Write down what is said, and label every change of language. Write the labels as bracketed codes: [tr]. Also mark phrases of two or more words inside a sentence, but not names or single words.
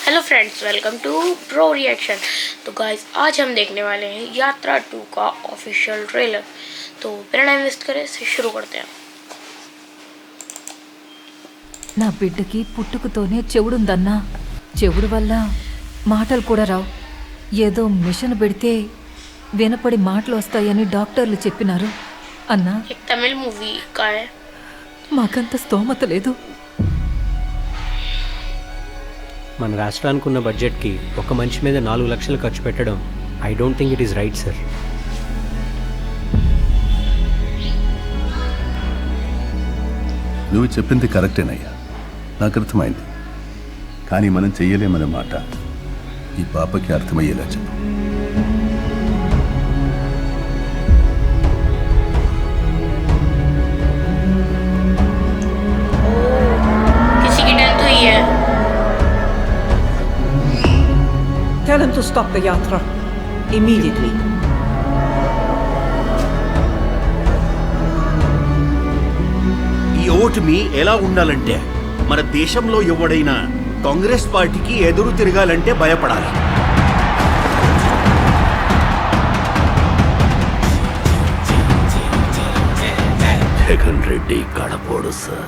[en] Hello friends, welcome to Pro Reaction. [hi] तो गाइस, आज हम देखने वाले हैं यात्रा 2 का [en] official trailer. [hi] तो बिना [en] time waste [hi] करे से शुरू करते हैं। [te] నా బిడ్డకి పుట్టుకతోనే చెవుడుందన్నా. చెవుడు వల్ల మాటలు కూడా రావు. ఏదో మిషన్ పెడితే వినపడి మాటలు వస్తాయని డాక్టర్లు చెప్పినారు. అన్నా, [hi] एक तमिल मूवी का है। [te] మాకంత స్తోమత లేదు. మన రాష్ట్రానికి ఉన్న బడ్జెట్కి ఒక మనిషి మీద 4 లక్షలు ఖర్చు పెట్టడం [en] I don't think it is right sir. [te] నువ్వు చెప్పింది కరెక్టేనయ్యా, నాకు అర్థమైంది. కానీ మనం చెయ్యలేమనే మాట ఈ పాపకి అర్థమయ్యేలా చెప్పు. [hi] किसी की डेथ हुई है। [en] Tell him to stop the yatra immediately. [te] ఈ ఓటమి ఎలా ఉండాలంటే, మన దేశంలో ఎవడైనా కాంగ్రెస్ పార్టీకి ఎదురు తిరగాలంటే భయపడాలి. జగన్ రెడ్డి కడపోడు సార్.